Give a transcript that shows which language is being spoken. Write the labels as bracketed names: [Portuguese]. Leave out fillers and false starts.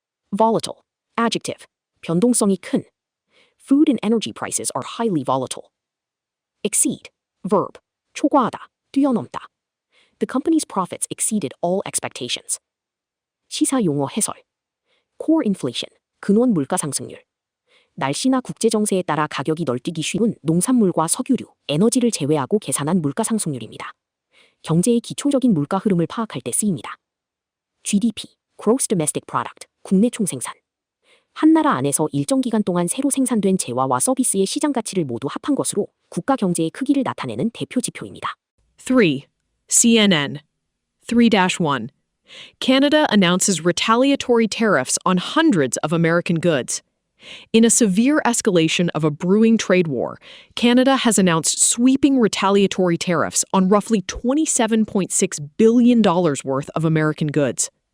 [English] Volatile. Adjective. [Korean] 변동성이 큰. [English] Food and energy prices are highly volatile. Exceed. Verb. [Korean] 초과하다, 뛰어넘다. [English] The company's profits exceeded all expectations. [Korean] 시사 용어 해설. [English] Core inflation. [Korean] 근원 물가 상승률. 날씨나 국제 정세에 따라 가격이 널뛰기 쉬운 농산물과 석유류, 에너지를 제외하고 계산한 물가 상승률입니다. 경제의 기초적인 물가 흐름을 파악할 때 쓰입니다. [English] GDP, Gross Domestic Product, [Korean] 국내 총생산. 한 나라 안에서 일정 기간 동안 새로 생산된 재화와 서비스의 시장 가치를 모두 합한 것으로 국가 경제의 크기를 나타내는 대표 지표입니다. [English] 3. CNN. 3-1. Canada announces retaliatory tariffs on hundreds of American goods. In a severe escalation of a brewing trade war, Canada has announced sweeping retaliatory tariffs on roughly $27.6 billion worth of American goods.